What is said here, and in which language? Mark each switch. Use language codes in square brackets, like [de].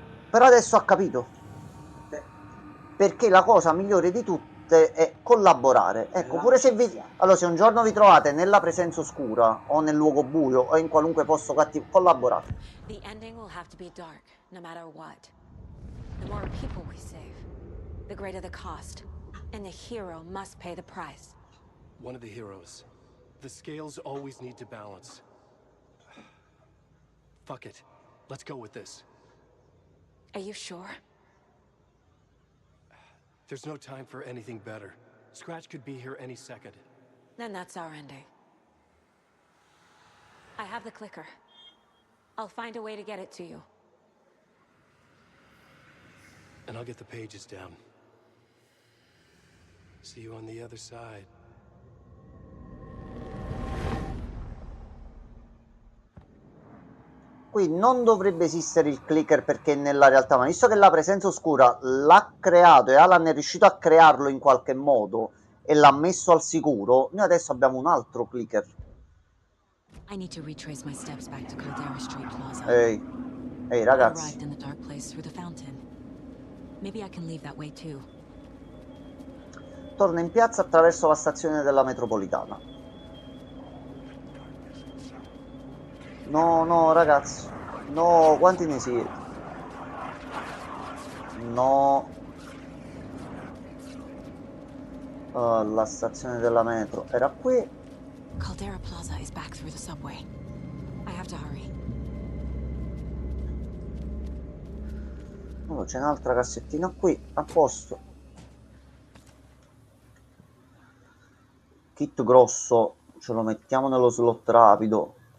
[it] Però adesso ha capito, perché la cosa migliore di tutte è collaborare. Ecco, pure se allora, se un giorno vi trovate nella presenza oscura o nel luogo buio o in qualunque posto cattivo, collaborate. [en] The ending will have to be dark, no matter what. The more people we save, the greater the cost, and the hero must pay the price. One of the heroes. The scales always need to balance. Fuck it. Let's go with this. Are you sure? There's no time for anything better. Scratch could be here any second. Then that's our ending. I have the clicker. I'll find a way to get it to you. And I'll get the pages down. See you on the other side. [it] Qui non dovrebbe esistere il clicker perché nella realtà, ma visto che la presenza oscura l'ha creato e Alan è riuscito a crearlo in qualche modo e l'ha messo al sicuro, noi adesso abbiamo un altro clicker. [en] I need to retrace my steps back to Caldera Street Plaza. [it] Ehi ragazzi. [en] I arrived in the dark place through the fountain. Maybe I can leave that way too. [it] Torna in piazza attraverso la stazione della metropolitana. No, ragazzi. No, quanti ne siete? No. La stazione della metro era qui. [en] Caldera Plaza is back through the subway. I have to hurry. [it] Oh, c'è un'altra cassettina qui, a posto. Kit grosso, ce lo mettiamo nello slot rapido.